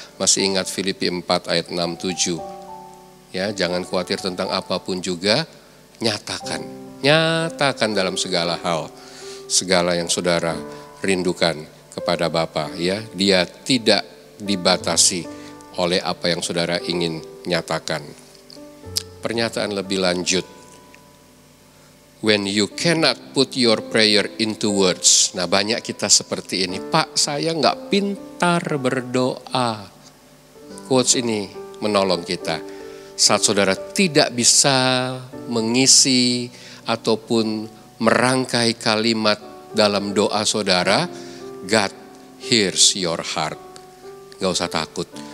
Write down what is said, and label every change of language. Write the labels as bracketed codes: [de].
[id] Masih ingat Filipi 4 ayat 6-7. Ya, jangan khawatir tentang apapun juga, nyatakan dalam segala hal, segala yang saudara rindukan kepada Bapa. Ya, Dia tidak dibatasi oleh apa yang saudara ingin nyatakan. Pernyataan lebih lanjut. [en] When you cannot put your prayer into words. [id] Nah, banyak kita seperti ini. Pak, saya nggak pintar berdoa. Quotes ini menolong kita. Saat saudara tidak bisa mengisi ataupun merangkai kalimat dalam doa saudara, [en] God hears your heart. [id] Nggak usah takut.